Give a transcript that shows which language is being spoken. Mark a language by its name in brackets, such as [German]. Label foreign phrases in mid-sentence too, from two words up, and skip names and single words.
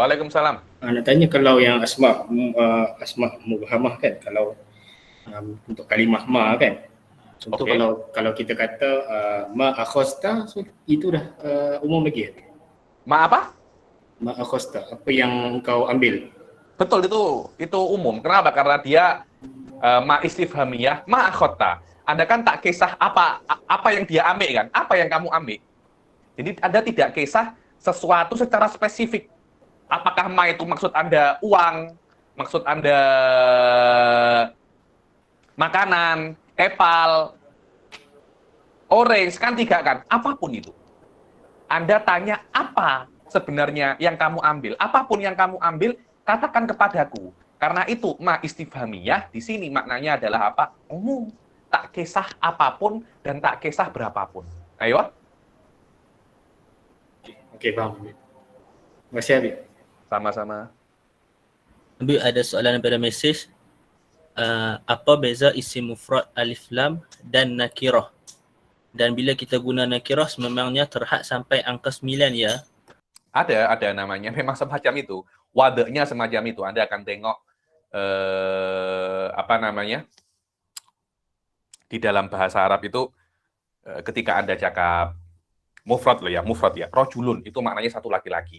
[Malay] Nak tanya kalau yang [Arabic] أسماء مبهمة [Malay] kan, kalau untuk kalimah ma kan. Contoh Okey. kalau kita kata [Arabic] ما أخذت, [Malay] so itu dah umum lagi. Ma apa? [Arabic] ما أخذت, [Malay] apa yang kau ambil. Betul, itu umum. Kenapa? Karena dia [Arabic] ما استفهامية, ما أخذت. [Malay] Anda kan tak kisah apa yang dia ambil kan? Apa yang kamu ambil? Jadi Anda tidak kisah sesuatu secara spesifik. [Indonesian] Apakah ma itu maksud Anda uang, maksud Anda makanan, kepal, orange, kan tiga kan? Apapun itu. Anda tanya apa sebenarnya yang kamu ambil. Apapun yang kamu ambil, katakan kepadaku. Karena itu, [Arabic] ما استفهامية [Indonesian] di sini maknanya adalah apa? Umum. [Malay] Tak kisah apapun dan tak kisah berapapun. [Indonesian] Ayo. [Malay] Okey, faham. Terima kasih Habib. Sama-sama. Habib, ada soalan daripada mesej. Apa beza isim mufrad alif lam dan nakirah? Dan bila kita guna nakirah sememangnya terhad sampai angka 9 ya? [Indonesian] Ada namanya. Memang semacam itu. Wadahnya semacam itu. Anda akan tengok apa namanya? Di dalam bahasa Arab itu ketika Anda cakap mufrad loh ya, mufrad ya. Rojulun itu maknanya satu laki-laki.